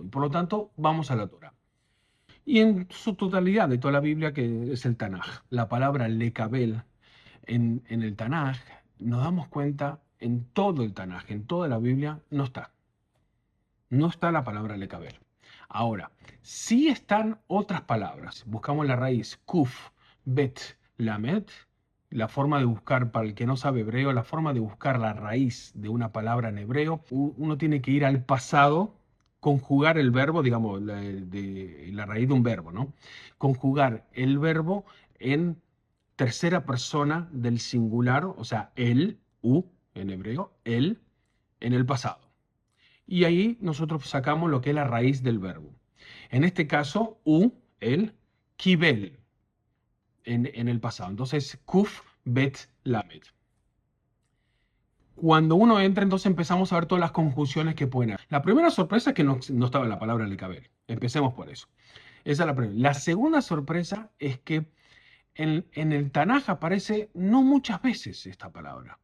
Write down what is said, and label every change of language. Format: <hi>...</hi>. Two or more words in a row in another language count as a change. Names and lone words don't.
<es>Y por lo tanto, vamos a la Torá. Y en su totalidad de toda la Biblia, que es el Tanaj. La palabra lekabel en el Tanaj, nos damos cuenta en todo el Tanaj, en toda la Biblia, no está. No está la palabra lekabel. Ahora, sí están otras palabras. Buscamos la raíz</es> <he>kuf, bet, lamed.</he> <es>La forma de buscar, para el que no sabe hebreo, la forma de buscar la raíz de una palabra en hebreo, uno tiene que ir al pasado, conjugar el verbo, digamos, la raíz de un verbo, ¿no? Conjugar el verbo en tercera persona del singular, o sea, él, en hebreo, él, en el pasado. Y ahí nosotros sacamos lo que es la raíz del verbo. En este caso, el, kibel, en el pasado. Entonces,</es> <he>kuf, bet, lamed.</he> <es>Cuando uno entra, entonces empezamos a ver todas las conjunciones que pueden haber. La primera sorpresa es que no estaba la palabra lekabel. Empecemos por eso. Esa es la primera. La segunda sorpresa es que en el Tanaj aparece no muchas veces esta palabra.</es>